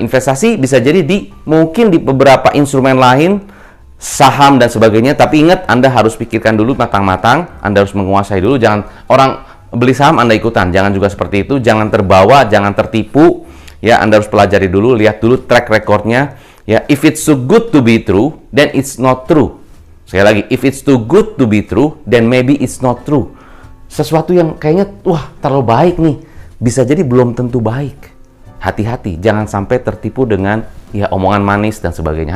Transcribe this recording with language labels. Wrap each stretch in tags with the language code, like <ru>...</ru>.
<id>Investasi bisa jadi mungkin di beberapa instrumen lain, saham dan sebagainya, tapi ingat Anda harus pikirkan dulu matang-matang, Anda harus menguasai dulu, jangan orang beli saham Anda ikutan, jangan juga seperti itu, jangan terbawa, jangan tertipu, ya. Anda harus pelajari dulu, lihat dulu track recordnya, ya.</id> <en>If it's too good to be true, then it's not true.</en> <id>Sekali lagi,</id> <en>if it's too good to be true, then maybe it's not true.</en> <id>Sesuatu yang kayaknya, wah, terlalu baik nih, bisa jadi belum tentu baik. Hati-hati, jangan sampai tertipu dengan ya omongan manis dan sebagainya.</id>